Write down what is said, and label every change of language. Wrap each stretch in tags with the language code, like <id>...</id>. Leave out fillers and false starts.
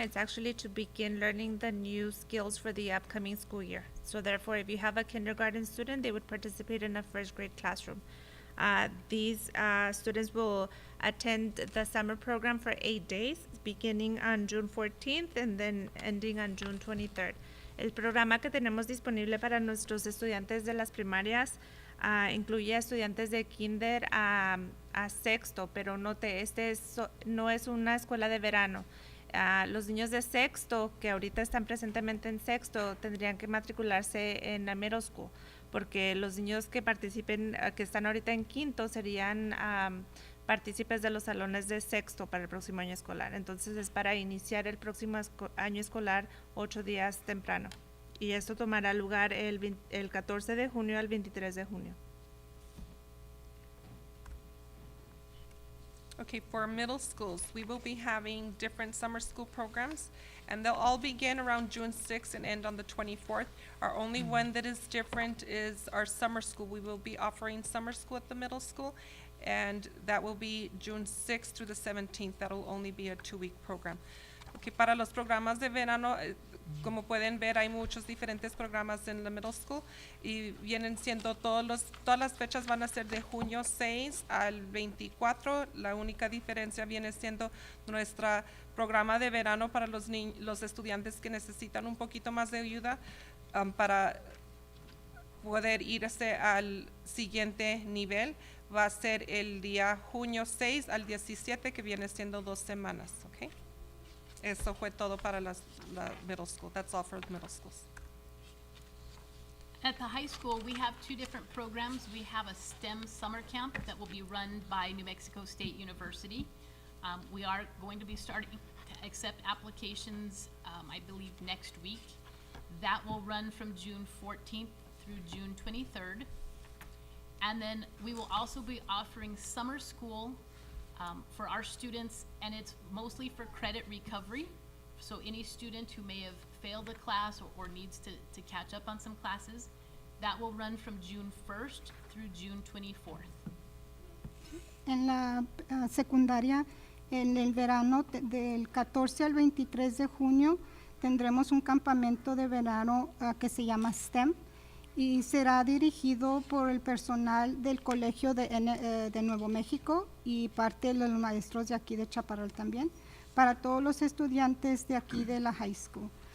<en>It's actually to begin learning the new skills for the upcoming school year. So therefore, if you have a kindergarten student, they would participate in a first grade classroom. These students will attend the summer program for 8 days, beginning on June 14th and then ending on June 23rd.</en> <es>El programa que tenemos disponible para nuestros estudiantes de las primarias incluye a estudiantes de kinder a sexto, pero note, no es una escuela de verano. Los niños de sexto, que ahorita están presentemente en sexto, tendrían que matricularse en la middle school, porque los niños que participen, que están ahorita en quinto, serían partícipes de los salones de sexto para el próximo año escolar. Entonces es para iniciar el próximo año escolar 8 días temprano. Y esto tomará lugar el 14 de junio al 23 de junio.</es> <en>Okay, for middle schools, we will be having different summer school programs, and they'll all begin around June 6th and end on the 24th. Our only one that is different is our summer school. We will be offering summer school at the middle school, and that will be June 6th through the 17th. That will only be a 2-week program.</en> <es>Okay, para los programas de verano, como pueden ver, hay muchos diferentes programas en la middle school y vienen siendo todas las fechas van a ser de junio 6 al 24. La única diferencia viene siendo nuestro programa de verano para los estudiantes que necesitan un poquito más de ayuda para poder irse al siguiente nivel. Va a ser el día junio 6 al 17, que viene siendo 2 semanas, ¿ok? Eso fue todo para la middle school.</es> <en>That's all for the middle schools. At the high school, we have 2 different programs. We have a STEM summer camp that will be run by New Mexico State University. We are going to be starting to accept applications, I believe, next week. That will run from June 14th through June 23rd. And then we will also be offering summer school for our students, and it's mostly for credit recovery. So any student who may have failed a class or needs to catch up on some classes, that will run from June 1st through June 24th.</en> <es>En la secundaria, en el verano del 14 al 23 de junio, tendremos un campamento de verano que se llama STEM, y será dirigido por el personal del Colegio de Nuevo México y parte de los maestros de aquí de Chaparral también, para todos los estudiantes de aquí de la high school.</es>